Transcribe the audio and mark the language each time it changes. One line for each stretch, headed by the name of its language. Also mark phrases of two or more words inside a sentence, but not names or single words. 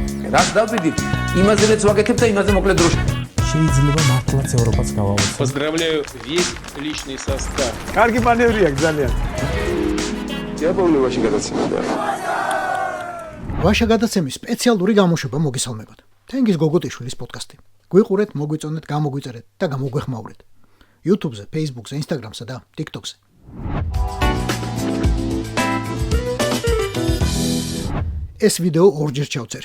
Georgian: რას დავდივით, იმაზეც ვაკეთებ და იმაზე მოკლედ დროში. შეიძლება მართლაც ევროპაც გავავოცოთ.
Russian: Поздравляю весь личный состав.
Georgian: კარგი მანევრია ძალიან. დიაპოვნებაში გადაცემდა. ვაშა გადაცემის სპეციალური გამოშვება მოგესალმებათ. თენგიზ გოგოტიშვილის პოდკასტი. გვიყურეთ, მოგვიწონეთ, გამოგვიწერეთ და გამოგვეხმაურეთ. YouTube-ზე, Facebook-ზე, Instagram-სა და TikTok-ზე. ეს ვიდეო ორჯერ ჩავწერე.